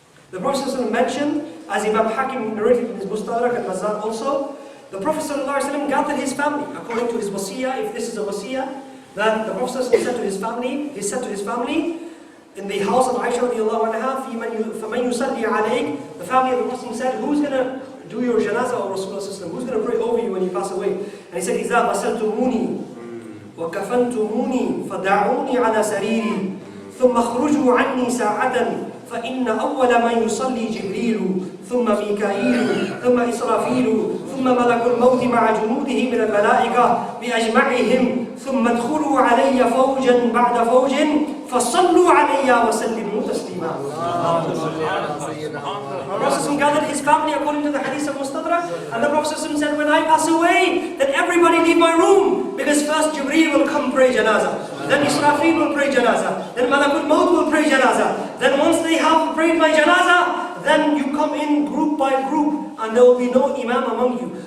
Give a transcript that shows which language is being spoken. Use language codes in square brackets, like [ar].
[en] The Prophet ﷺ mentioned, as Imam Hakim narrated in his Mustadrak and Barzakh also, the Prophet ﷺ gathered his family, according to his wasiyah, if this is a wasiyah, that the Prophet ﷺ said to his family, he said to his family, in the house of Aisha radiallahu anha, [ar] فَمَنْ يُصَلِّي عَلَيْكَ, [en] the family of the Prophet said, who's going to do your janazah or Rasulullah ﷺ? Who's going to pray over you when you pass away? And he said, [ar] إِذَا غَسَلْتُمُونِي وَكَفَنْتُمُونِي فَدَعُونِي عَلَى سَرِيرِي ثُمَّ اخْرُجُوا عَنِّي سَاعَةً فإن أول من يصلي جبريل ثم ميكائيل ثم إسرافيل ثم ملك الموت مع جنوده من الملائكة بأجمعهم ثم ادخلوا علي فوجا بعد فوج فصلوا علي وسلموا تسليما. [en] The Prophet gathered his family according to the hadith of Mustadrak, and the Prophet said, when I pass away, then everybody leave my room, because first Jibreel will come pray janazah, then Israfil will pray janazah, then Malakul Maut will pray janazah, then once they have prayed my janazah, then you come in group by group, and there will be no imam among you.